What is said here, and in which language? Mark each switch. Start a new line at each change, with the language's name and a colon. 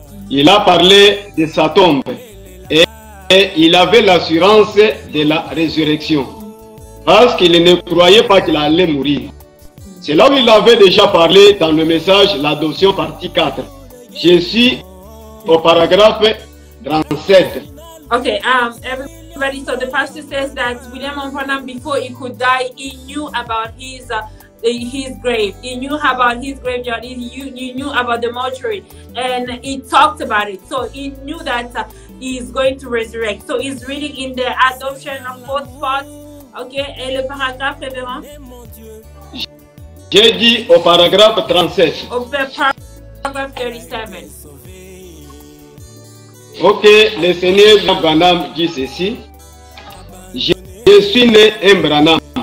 French: Il a parlé de sa tombe. Et il avait l'assurance de la résurrection. Parce qu'il ne croyait pas qu'il allait mourir. C'est là où il avait déjà parlé dans le message, l'adoption partie 4. Je suis au paragraphe 37.
English: Okay, everybody, so the pastor says that William Branham, before he could die, he knew about his grave. He knew about his graveyard. He knew about the mortuary, and he talked about it. So he knew that he is going to resurrect. So he's reading in the adoption of fourth part.
French: Okay, et le paragraphe, révérend? J'ai dit au paragraphe 37. Au paragraphe 37. Ok, le Seigneur Branham dit ceci. Je suis né un Branham.